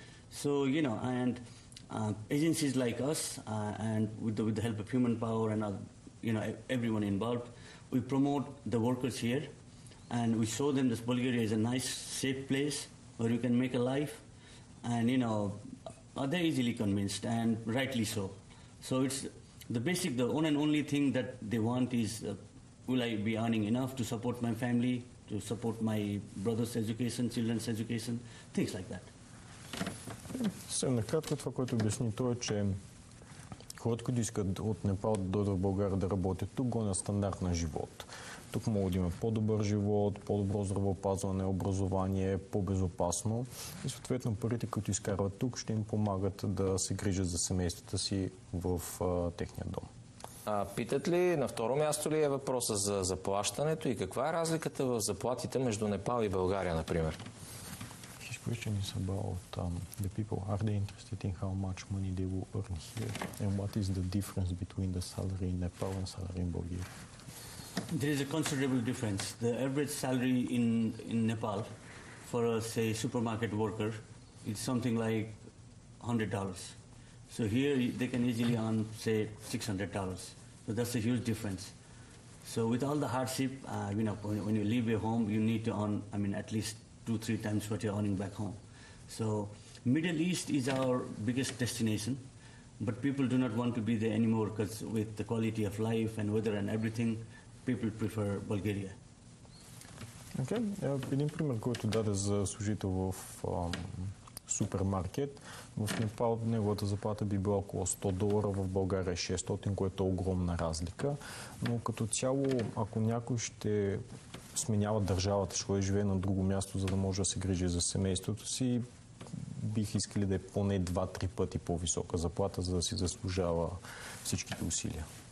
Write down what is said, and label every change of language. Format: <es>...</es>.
<en>So, you know, and agencies like us and with the help of Human Power and, you know, everyone involved, we promote the workers here and we show them that Bulgaria is a nice, safe place where you can make a life, and, you know, they're easily convinced, and rightly so. So it's the one and only thing that they want is, will I be earning enough to support my family, to support my brother's education, children's education, things like that.</en> <bg>Съвсем накратко това, което обясни той е, че хората, които искат от Непал да дойдат в България да работят тук, го на стандарт на живот. Тук могат да има по-добър живот, по-добро здравеопазване, образование, по-безопасно и съответно парите, които изкарват тук, ще им помагат да се грижат за семействата си в техния дом. Питат ли, на второ място ли е въпроса за заплащането и каква е разликата в заплатите между Непал и България, например?</bg> <en>His question is about the people. Are they interested in how much money they will earn here? And what is the difference between the salary in Nepal and salary in Bulgaria? There is a considerable difference. The average salary in Nepal for a, say, supermarket worker is something like $100. So here they can easily earn, say, $600. So that's a huge difference. So with all the hardship, you know, when you leave your home, you need to earn, I mean, at least 2-3 times what you're earning back home. So Middle East is our biggest destination, but people do not want to be there anymore because with the quality of life and weather and everything, people prefer Bulgaria. Okay.</en> <bg>Един пример, който даде за служител в супермаркет. В Непал неговата заплата би била около $100, в България 600, което е огромна разлика. Но като цяло, ако някой ще сменява държавата, ще живее на друго място, за да може да се грижи за семейството си, бих искали да е поне 2-3 пъти по-висока заплата, за да си заслужава всичките усилия.</bg>